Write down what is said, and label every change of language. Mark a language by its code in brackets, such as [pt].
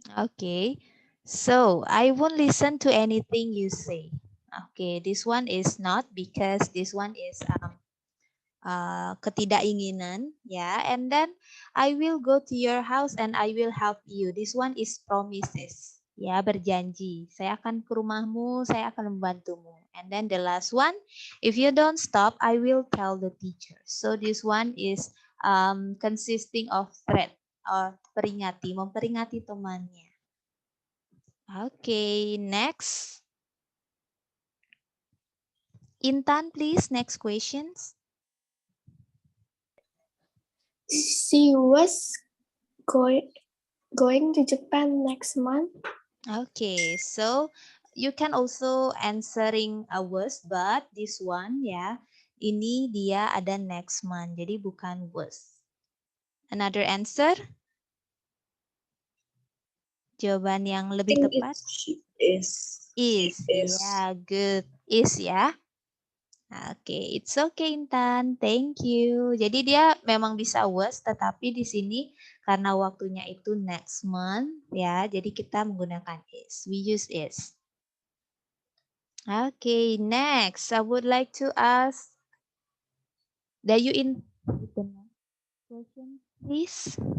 [en] Okay, so I won't listen to anything you say. Okay, this one is not because this one is [id] ketidakinginan, ya. [en] And then I will go to your house and I will help you. This one is promises, ya, [id] berjanji. Saya akan ke rumahmu, saya akan membantumu. [en] And then the last one, if you don't stop, I will tell the teacher. So this one is consisting of threat or [id] peringati, memperingati temannya. [en] Okay, next. Intan, please, next questions. She was going to Japan next month. Okay, so you can also answering a was, but this one ya, [id] ini dia ada next month, jadi bukan was. [en] Another answer? [id] Jawaban yang lebih tepat? [en] Is. Yeah, good. Is ya. Oke, it's okay Intan. Thank you. [id] Jadi dia memang bisa was, tetapi di sini karena waktunya itu [en] next month [id] ya, jadi kita menggunakan is. [en] We use is. Okay, next I would like to ask Dayu in the next question, please.